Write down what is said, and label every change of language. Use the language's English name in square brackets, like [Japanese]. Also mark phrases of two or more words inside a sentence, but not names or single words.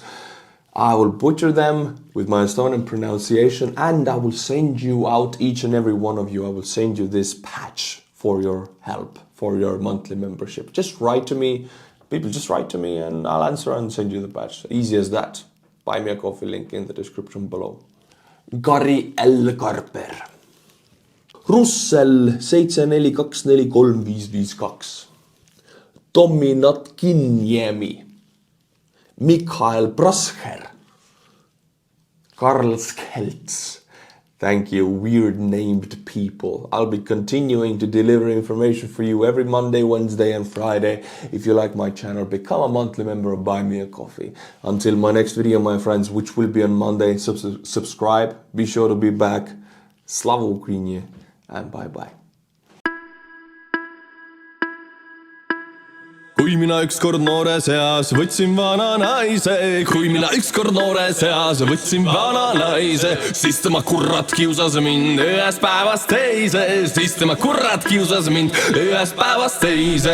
[English] I will butcher them with my Estonian pronunciation, and I will send you out, each and every one of you, I will send you this patch for your help, for your monthly membership. Just write to me, people, just write to me and I'll answer and send you the patch. Easy as that. Buy Me a Coffee link in the description below. Gary L. Karper. Russell 74243552. Tommy Natkinjemi. Mikhail Brasher. Karl Skelts. Thank you, weird named people. I'll be continuing to deliver information for you every Monday, Wednesday and Friday. If you like my channel, become a monthly member of Buy Me a Coffee. Until my next video, my friends, which will be on Monday, subscribe. Be sure to be back. [Ukrainian] Слава Україні [English] and bye-bye. [Estonian] Kui mina ükskord noores eas võtsin vana naise, kui mina ükskord noores eas võtsin vana naise, siis tema kurat kiusas mind ühest päevast teise, siis tema kurat kiusas mind ühest päevast teise.